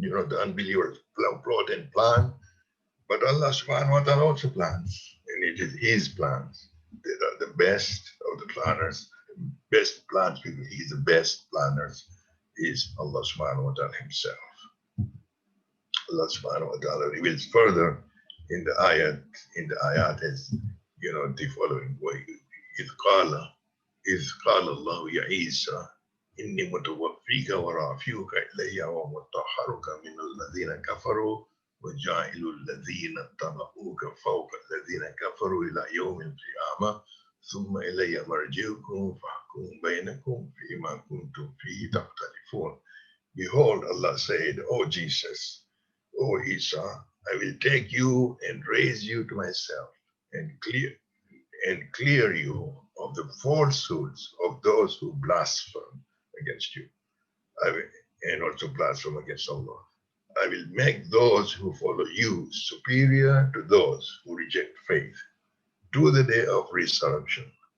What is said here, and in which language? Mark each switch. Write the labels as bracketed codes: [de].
[en] The unbelievers plot and plan, but Allah subhanahu wa ta'ala also plans, and it is His plans that are the best of the planners. Best plans, because He is the best planners, is Allah subhanahu wa ta'ala Himself. Allah subhanahu wa ta'ala reveals further in the ayat as the following way. [ar] إذ قال الله يا عيسى إني متوفيك ورافعك إلي ومطهرك من الذين كفروا وجاعل الذين اتبعوك فوق الذين كفروا إلى يوم القيامة ثم إلي مرجعكم فأحكم بينكم فيما كنتم فيه تختلفون. [en] Behold, Allah said, O Jesus, O Isa, I will take you and raise you to myself and clear you of the falsehoods of those who blaspheme against you. And also blaspheme against Allah. I will make those who follow you superior to those who reject faith to the day of resurrection.